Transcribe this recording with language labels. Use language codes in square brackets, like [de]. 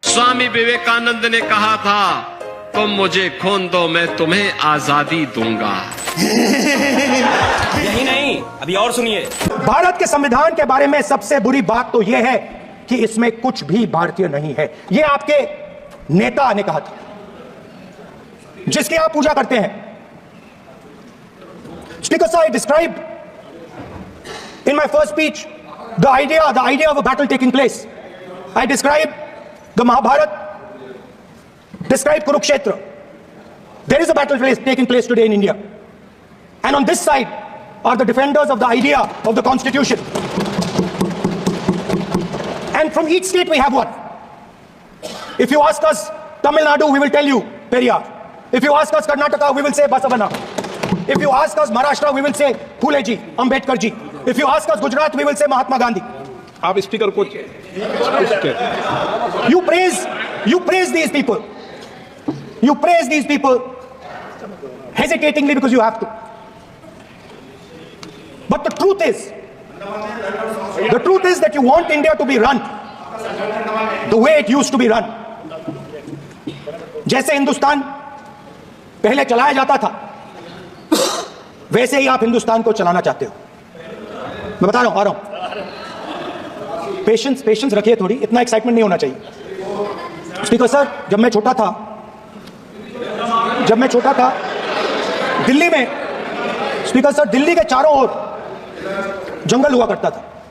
[hi] स्वामी विवेकानंद ने कहा था, तुम मुझे खून दो, मैं तुम्हें आजादी दूंगा। यही नहीं, अभी और सुनिए। भारत के संविधान के बारे में सबसे बुरी बात तो यह है कि इसमें कुछ भी भारतीय नहीं है। यह आपके नेता ने कहा था, जिसकी आप पूजा करते हैं। [en] Speaker sir, I described in my first speech the idea of a battle taking place. I described the Mahabharata, described Kurukshetra. There is a battle taking place today in India. And on this side are the defenders of the idea of the Constitution. And from each state we have one. If you ask us Tamil Nadu, we will tell you Periyar. If you ask us Karnataka, we will say Basavana. If you ask us Maharashtra, we will say Phule ji, Ambedkar ji. If you ask us Gujarat, we will say Mahatma Gandhi. [hi] आप speaker को [en] You praise these people. You praise these people hesitatingly because you have to. But the truth is that you want India to be run the way it used to be run. [hi] जैसे हिंदुस्तान पहले चलाया जाता था, वैसे ही आप हिंदुस्तान को चलाना चाहते हो। मैं बता रहा हूं, आ रहा हूं। पेशेंस रखिए थोड़ी, इतना एक्साइटमेंट नहीं होना चाहिए। स्पीकर सर, जब मैं छोटा था दिल्ली में, स्पीकर सर, दिल्ली के चारों ओर जंगल हुआ करता था।